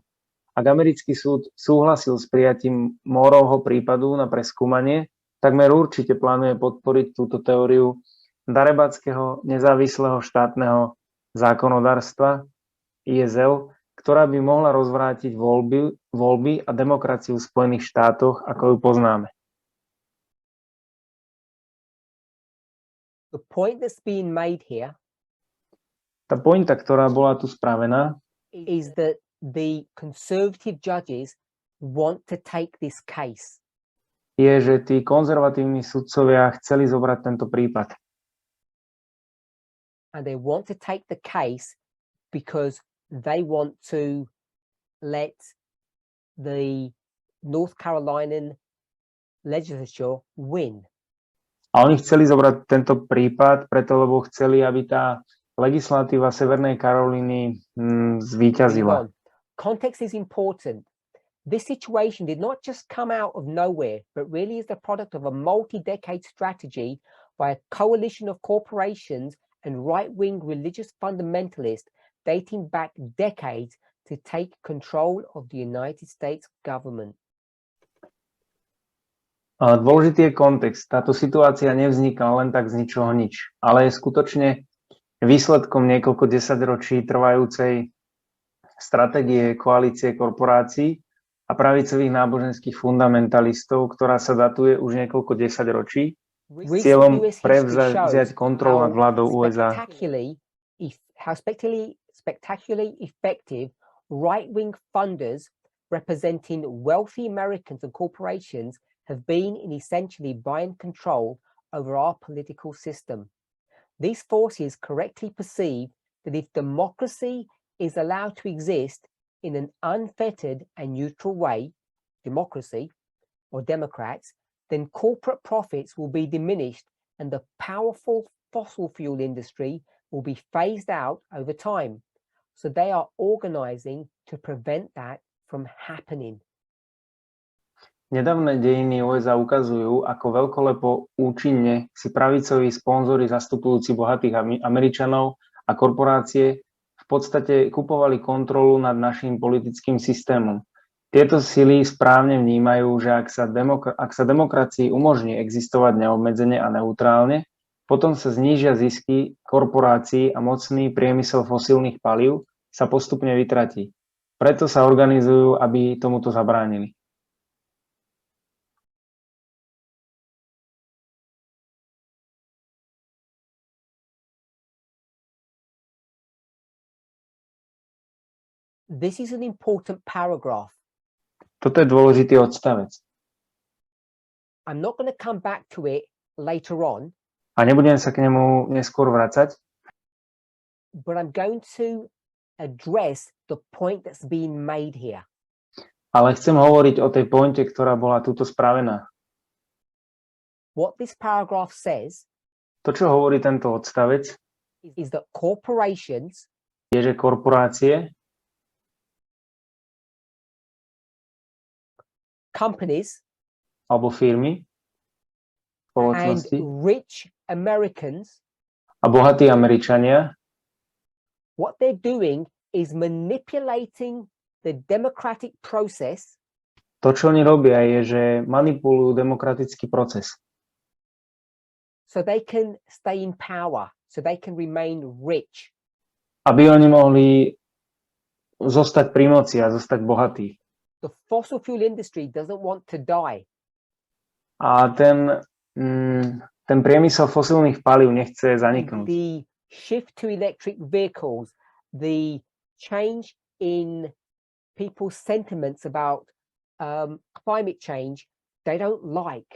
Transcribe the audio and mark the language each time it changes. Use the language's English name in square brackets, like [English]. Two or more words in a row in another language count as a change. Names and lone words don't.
[Slovak] Ak americký súd súhlasil s prijatím Moorovho prípadu na preskúmanie, takmer určite plánuje podporiť túto teóriu darebátskeho nezávislého štátneho zákonodárstva ISL, ktorá by mohla rozvrátiť voľby a demokraciu v Spojených štátoch, ako ju poznáme. [English] The point that's being made here [Slovak] Tá pointa, ktorá bola tu spravená, [English] is that the conservative judges want to take this case. [Slovak] je, že tí konzervatívni sudcovia chceli zobrať tento prípad. [English] And they want to take the case because they want to let the North Carolinian legislature win. [Slovak] A oni chceli zobrať tento prípad preto, lebo chceli, aby tá legislatíva Severnej Karolíny zvíťazila. [English] Context is important. This situation did not just come out of nowhere, but really is the product of a multi-decade strategy by a coalition of corporations and right-wing religious fundamentalists dating back decades to take control of the United States government. [Slovak] Ale dôležitý je kontext. Táto situácia nevzniká len tak z ničoho nič, ale je skutočne výsledkom niekoľko desaťročí trvajúcej stratégie koalície korporácií a pravicových náboženských fundamentalistov, ktorá sa datuje už niekoľko desaťročí s cieľom prevziať kontrolu nad vládou USA. [English] How spectacularly effective right-wing funders representing wealthy Americans and corporations have been in essentially buying control over our political system. These forces correctly perceive that if democracy is allowed to exist in an unfettered and neutral way, democracy or Democrats, then corporate profits will be diminished and the powerful fossil fuel industry will be phased out over time. So they are organizing to prevent that from happening. [Slovak] Nedávne dejiny USA ukazujú, ako veľkolepo účinne si pravicoví sponzori zastupujúci bohatých Američanov a korporácie v podstate kupovali kontrolu nad naším politickým systémom. Tieto sily správne vnímajú, že ak sa demokracii umožní existovať neobmedzene a neutrálne, potom sa znížia zisky korporácií a mocný priemysel fosílnych palív sa postupne vytratí. Preto sa organizujú, aby tomuto zabránili. [English] This is an important paragraph. [Slovak] Toto je dôležitý odstavec. [English] I'm not going to come back to it later on. [Slovak] A nebudem sa k nemu neskôr vracať. [English] But I'm going to address the point that's being made here. [Slovak] Ale chcem hovoriť o tej pointe, ktorá bola tuto spravená. [English] What this paragraph says, [Slovak] to, čo hovorí tento odstavec, [English] is that corporations, [Slovak] je, že korporácie, [English] companies, [Slovak] alebo firmy, [English] and [Slovak] spoločnosti [English] rich Americans, [Slovak] a bohatí Američania, [English] what they're doing is manipulating the democratic process. [Slovak] To, čo oni robia, je, že manipulujú demokratický proces. [English] So they can stay in power, so they can remain rich. [Slovak] Aby oni mohli zostať pri moci a zostať bohatí. [English] The fossil fuel industry doesn't want to die. [Slovak] A ten priemysel fosílnych palív nechce zaniknúť. [English] The shift to electric vehicles, the change in people's sentiments about climate change, they don't like.